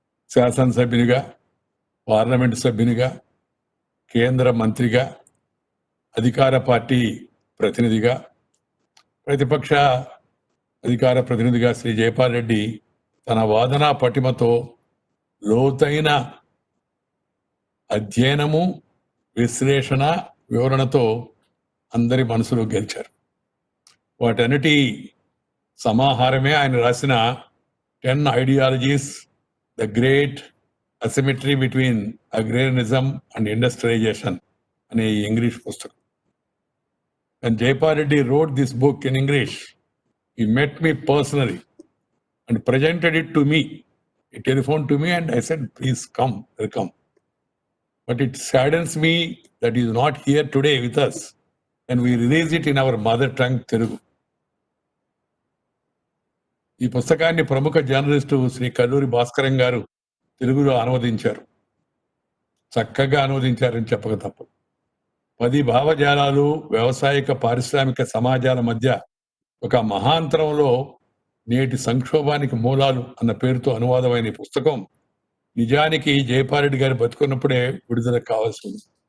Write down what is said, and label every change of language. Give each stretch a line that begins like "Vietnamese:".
Telugu: శాసనసభ్యునిగా, parliament సభ్యునిగా, కేంద్ర మంత్రిగా, అధికార పార్టీ ప్రతినిధిగా, ప్రతిపక్ష అధికార ప్రతినిధిగా శ్రీ జైపాల్ రెడ్డి తన వాదనా పటిమతో, లోతైన అధ్యయనము, విశ్లేషణ, వివరణతో అందరి మనసులో గెలిచారు. వాటన్నిటి సమాహారమే ఆయన రాసిన 10 ideologies, the great అసిమెట్రీ between agrarianism and industrialisation అనే ఈ ఇంగ్లీష్ పుస్తకం.
English: And Jaipal Reddy wrote this book in English. He met me personally and presented it to me. He telephoned to me and I said, please come, welcome. But it saddens me that he is not here today with us and we release it in our mother tongue, Telugu.
Telugu: ఈ పుస్తకాన్ని ప్రముఖ journalist Shri Kalluri Bhaskaram గారు తెలుగులో అనువదించారు. చక్కగా అనువదించారని చెప్పక తప్పదు. 10 భావజాలాలు వ్యవసాయక పారిశ్రామిక సమాజాల మధ్య ఒక మహాంతరంలో నేటి సంక్షోభానికి మూలాలు అన్న పేరుతో అనువాదమైన ఈ పుస్తకం నిజానికి జైపాల్ రెడ్డి గారు బతుకున్నప్పుడే విడుదల కావాల్సింది.